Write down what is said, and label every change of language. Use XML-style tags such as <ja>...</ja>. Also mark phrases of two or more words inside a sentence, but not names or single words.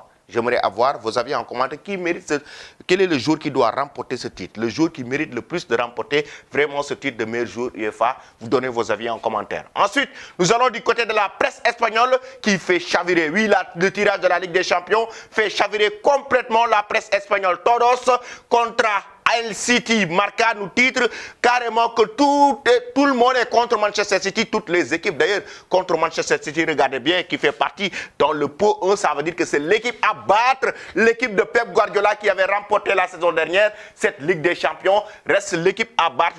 <fr>J'aimerais avoir vos avis en commentaire. Quel est le joueur qui doit remporter ce titre? Le joueur qui mérite le plus de remporter vraiment ce titre de meilleur joueur UEFA? Vous donnez vos avis en commentaire. Ensuite, nous allons du côté de la presse espagnole qui fait chavirer. Oui, le tirage de la Ligue des Champions fait chavirer complètement la presse espagnole.</fr> <es>Todos contra El City.</es> <fr>Marca nous titre carrément que tout le monde est contre Manchester City, toutes les équipes d'ailleurs contre Manchester City. Regardez bien, qui fait partie dans le pot 1, ça veut dire que c'est l'équipe à battre, l'équipe de Pep Guardiola qui avait remporté la saison dernière cette Ligue des Champions, reste l'équipe à battre.</fr>